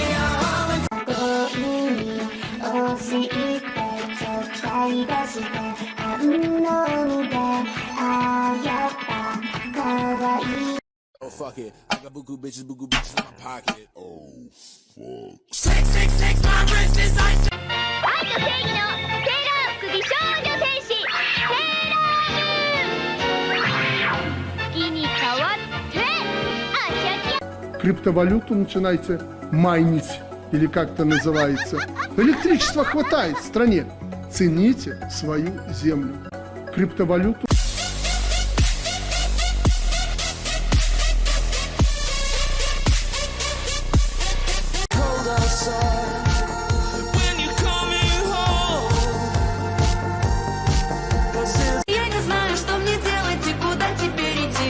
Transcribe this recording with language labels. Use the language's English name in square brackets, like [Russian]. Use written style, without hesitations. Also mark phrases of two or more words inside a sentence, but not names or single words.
[Japanese] 恋に押し入ってちょっかい出しての海でああやっぱかわいい [English] Oh, fuck it. I got buku bitches in my pocket. Oh, fuck. [Japanese] 愛と正義のセーラー服美少女戦士セーラームーン月に変わってあしゃきゃ [Russian] Криптовалюту начинайте майнить, или как это называется. Электричества хватает в стране. Цените свою землю. Криптовалюту. Я не знаю, что мне делать и куда теперь идти.